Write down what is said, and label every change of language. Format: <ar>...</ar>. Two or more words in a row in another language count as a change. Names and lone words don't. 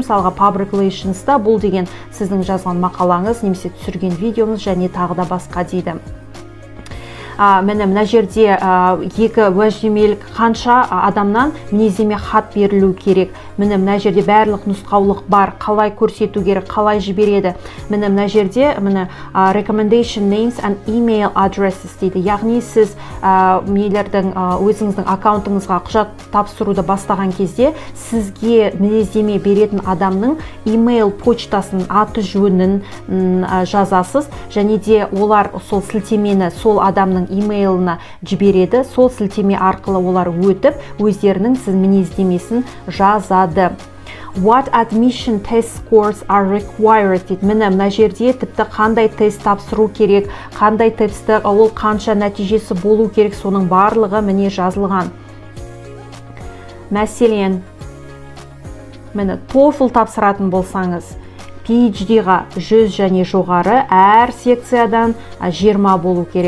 <kk>Мысалға</kk> <en>public relations'та</en> <kk>бұл деген сіздің жазған мақалаңыз, немесе түсірген видеоңыз, және тағы да басқа дейді. Мына жерде екі уәждемелік қанша адамнан мінездеме хат берілу керек. Мына жерде барлық нұсқаулық бар, қалай көрсету керек, қалай жібереді. Мына жерде</kk> <en>recommendation names and email addresses дейді.</en> <kk>Яғни сіз мейлердің өзіңіздің аккаунтыңызға құжат тапсыруды бастаған кезде сізге мінездеме беретін адамның email почтасын, аты жөнін жазасыз, және де олар сол сілтемені сол адамның имейлына жібереді. Сол сілтеме арқылы олар өтіп, өздерінің сіз мінездемесін жазады.</kk> <en>What admission test scores are required дейді.</en> <kk>Мына жерде тіпті қандай тест тапсыру керек, қандай тестті, ол қанша нәтижесі болу керек, соның барлығы міне жазылған. Мәселен, TOEFL тапсыратын болсаңыз, PhD-ға 100 және жоғары, әр секциядан 20 болу керек.</kk>